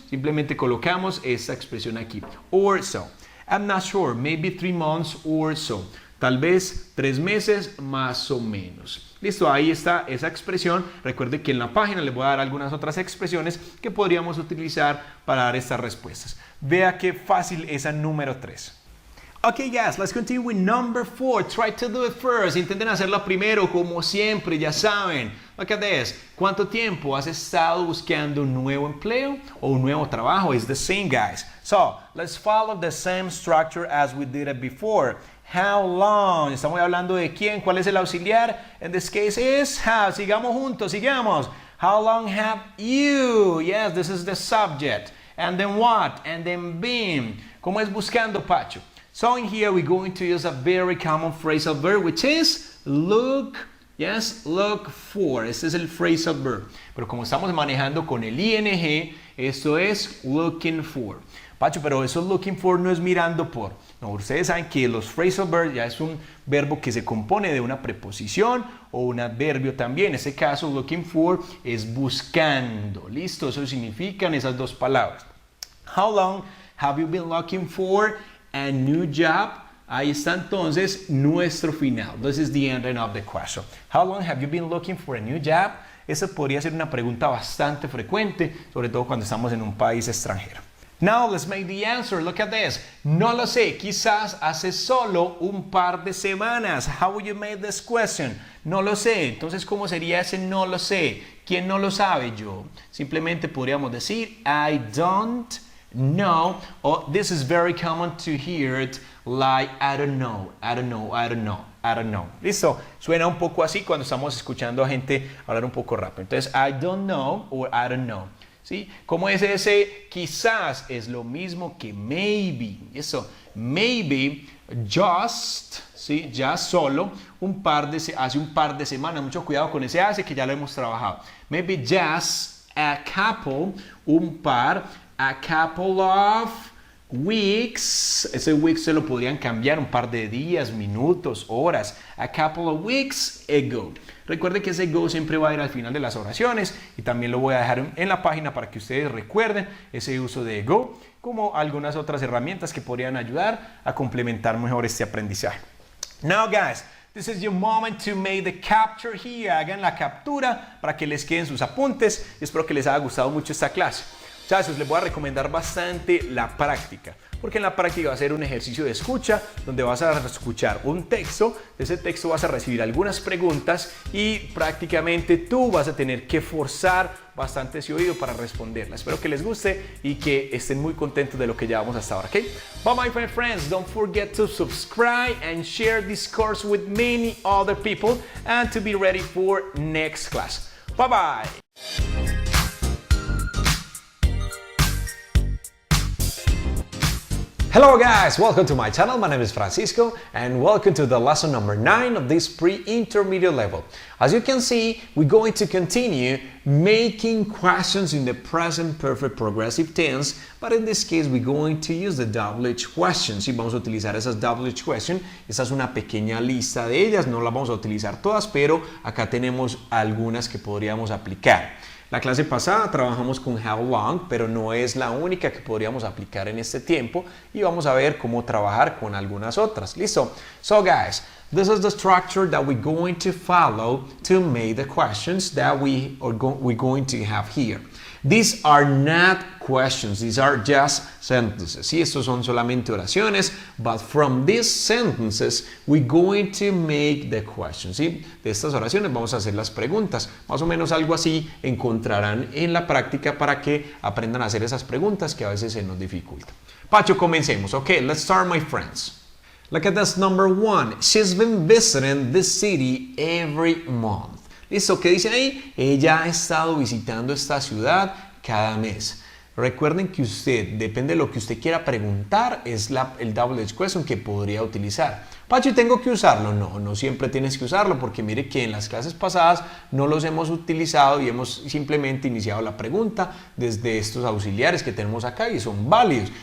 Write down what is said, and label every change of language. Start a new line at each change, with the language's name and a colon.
Spanish: Simplemente colocamos esta expresión aquí.
English: Or so. I'm not sure. Maybe 3 months or so.
Spanish: Tal vez 3 meses más o menos. Listo, ahí está esa expresión. Recuerde que en la página les voy a dar algunas otras expresiones que podríamos utilizar para dar estas respuestas. Vea qué fácil esa número 3.
English: Okay guys, let's continue with number 4. Try to do it first.
Spanish: Intenten hacerlo primero, como siempre, ya saben.
English: Look at this.
Spanish: ¿Cuánto tiempo has estado buscando un nuevo empleo o un nuevo trabajo?
English: It's the same, guys. So, let's follow the same structure as we did it before. How long?
Spanish: Estamos hablando de quién, cuál es el auxiliar.
English: In this case is how.
Spanish: Sigamos juntos, sigamos.
English: How long have you? Yes, this is the subject. And then what? And then been.
Spanish: ¿Cómo es buscando, Pacho?
English: So in here we're going to use a very common phrasal verb, which is look, yes, look for.
Spanish: Este es el phrasal verb. Pero como estamos manejando con el ing, esto es looking for. Pacho, pero eso looking for no es mirando por. No, ustedes saben que los phrasal verbs ya es un verbo que se compone de una preposición o un adverbio también. En este caso, looking for es buscando. Listo, eso significan esas dos palabras.
English: How long have you been looking for a new job?
Spanish: Ahí está entonces nuestro final.
English: This is the ending of the question. How long have you been looking for a new job?
Spanish: Esa podría ser una pregunta bastante frecuente, sobre todo cuando estamos en un país extranjero.
English: Now let's make the answer. Look at this.
Spanish: No lo sé. Quizás hace solo un par de semanas.
English: How would you make this question?
Spanish: No lo sé. Entonces, ¿cómo sería ese no lo sé? ¿Quién no lo sabe? Yo. Simplemente podríamos decir
English: I don't know. Or this is very common to hear it like I don't know. I don't know. I don't know. I don't know. ¿Listo?
Spanish: Suena un poco así cuando estamos escuchando a gente hablar un poco rápido.
English: Entonces, I don't know or I don't know.
Spanish: ¿Sí? ¿Cómo es ese quizás? Es lo mismo que maybe. Eso, maybe, just, ¿sí? Ya solo, hace un par de semanas. Mucho cuidado con ese hace que ya lo hemos trabajado.
English: Maybe just a couple,
Spanish: un par,
English: a couple of weeks.
Spanish: Ese weeks se lo podrían cambiar un par de días, minutos, horas.
English: A couple of weeks ago.
Spanish: Recuerde que ese go siempre va a ir al final de las oraciones y también lo voy a dejar en la página para que ustedes recuerden ese uso de go, como algunas otras herramientas que podrían ayudar a complementar mejor este aprendizaje.
English: Now guys, this is your moment to make the capture here.
Spanish: Hagan la captura para que les queden sus apuntes y espero que les haya gustado mucho esta clase. Muchachos, les voy a recomendar bastante la práctica, porque en la práctica va a ser un ejercicio de escucha donde vas a escuchar un texto, de ese texto vas a recibir algunas preguntas y prácticamente tú vas a tener que forzar bastante ese oído para responderlas. Espero que les guste y que estén muy contentos de lo que llevamos hasta ahora, ¿ok?
English: Bye bye my friends, don't forget to subscribe and share this course with many other people and to be ready for next class. Bye bye! Hello guys, welcome to my channel. My name is Francisco and welcome to the lesson number 9 of this pre-intermediate level. As you can see, we're going to continue making questions in the present perfect progressive tense, but in this case we're going to use the WH questions.
Spanish: Y vamos a utilizar esas WH questions. Esta es una pequeña lista de ellas, no las vamos a utilizar todas, pero acá tenemos algunas que podríamos aplicar. La clase pasada trabajamos con how long, pero no es la única que podríamos aplicar en este tiempo y vamos a ver cómo trabajar con algunas otras. ¿Listo?
English: So guys, this is the structure that we're going to follow to make the questions that we're going to have here. These are not questions, these are just sentences.
Spanish: Sí, estos son solamente oraciones,
English: but from these sentences we're going to make the questions.
Spanish: ¿Sí? De estas oraciones vamos a hacer las preguntas. Más o menos algo así encontrarán en la práctica para que aprendan a hacer esas preguntas que a veces se nos dificultan. Pacho, comencemos.
English: Okay, let's start, my friends. Look at this number 1. She's been visiting this city every month.
Spanish: ¿Listo? ¿Qué dice ahí? Ella ha estado visitando esta ciudad cada mes. Recuerden que usted, depende de lo que usted quiera preguntar, es el double edge question que podría utilizar. Pacho, ¿tengo que usarlo? No, no siempre tienes que usarlo porque mire que en las clases pasadas no los hemos utilizado y hemos simplemente iniciado la pregunta desde estos auxiliares que tenemos acá y son válidos.